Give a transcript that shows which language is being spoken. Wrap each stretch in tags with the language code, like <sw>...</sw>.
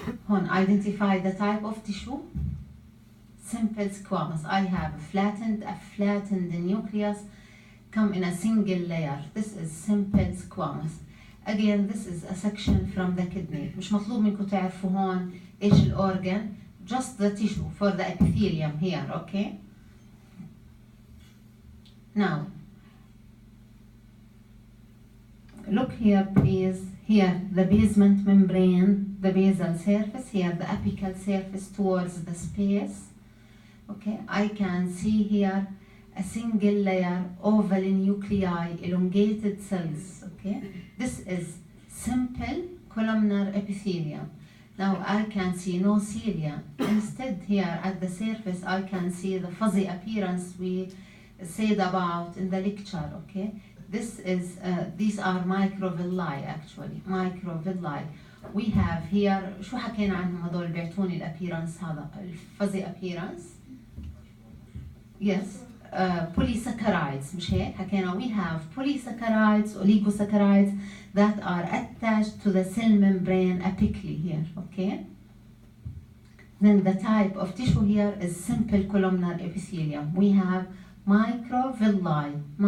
<en>Identify the type of tissue. Simple squamous. I have a flattened nucleus come in a single layer. This is simple squamous. Again, this is a section from the kidney.</en> <ar>مش مطلوب منكم تعرفوا هون إيش الأورجن.</ar> <en>Just the tissue for the epithelium here, okay? Now, look here, please. Here, the basement membrane, the basal surface. Here, the apical surface towards the space. Okay, I can see here a single layer, oval nuclei, elongated cells. Okay, this is simple columnar epithelium. Now I can see no cilia. Instead, here at the surface, I can see the fuzzy appearance we said about in the lecture. Okay, this is these are microvilli actually. Microvilli. We have here</en> <ar>شو حكينا عنهم هذول بيعطوني الابيرنس هذا الفuzzy appearance.</ar> <en>Yes, polysaccharides</en> <ar>مش هيك حكينا.</ar> <en>We have polysaccharides, oligosaccharides that are attached to the cell membrane apically here, okay? Then the type of tissue here is simple columnar epithelium. We have microvilli.</en>